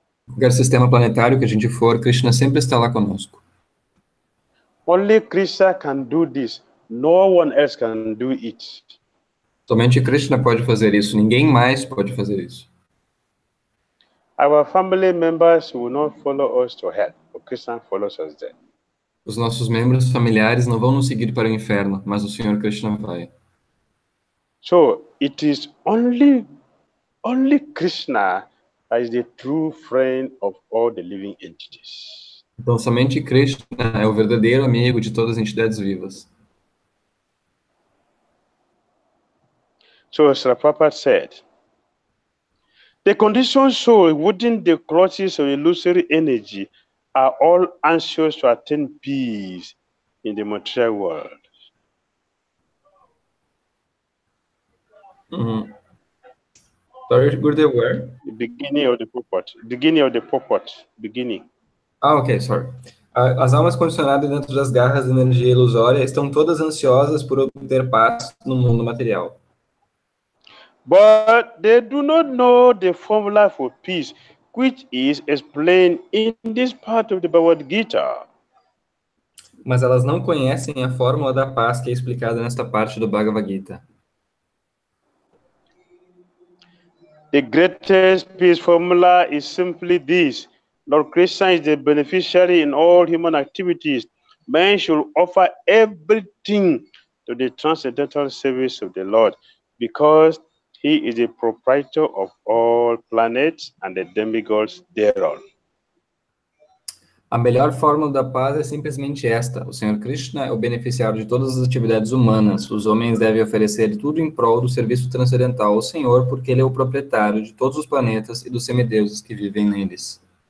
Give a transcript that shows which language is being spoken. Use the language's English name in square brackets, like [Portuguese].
[Portuguese] Qualquer sistema planetário que a gente for, Krishna sempre está lá conosco. [English] Only Krishna can do this. No one else can do it. [Portuguese] Somente Krishna pode fazer isso, ninguém mais pode fazer isso. [English] Our family members will not follow us to hell, but Krishna follows us there. [Portuguese] Os nossos membros familiares não vão nos seguir para o inferno, mas o Senhor Krishna vai. [English] So it is only Krishna that is the true friend of all the living entities. [Portuguese] Então, somente Krishna é o verdadeiro amigo de todas as entidades vivas. [English] So as Prabhupada said, the conditioned soul within the clutches of illusory energy are all anxious to attain peace in the material world. Sorry, Gurudev, where? The beginning of the purport. Beginning. Ah, ok, sorry. [Portuguese] As almas condicionadas dentro das garras da energia ilusória estão todas ansiosas por obter paz no mundo material. [English] But they do not know the formula for peace, which is explained in this part of the Bhagavad Gita. [Portuguese] Mas elas não conhecem a fórmula da paz que é explicada nesta parte do Bhagavad Gita. [English] The greatest peace formula is simply this. Lord Krishna is the beneficiary in all human activities. Man should offer everything to the transcendental service of the Lord because he is the proprietor of all planets and the demigods thereon. [Portuguese] A melhor fórmula da paz é simplesmente esta: o Senhor Krishna é o beneficiário de todas as atividades humanas. Os homens devem oferecer tudo em prol do serviço transcendental ao Senhor, porque Ele é o proprietário de todos os planetas e dos semideuses que vivem neles.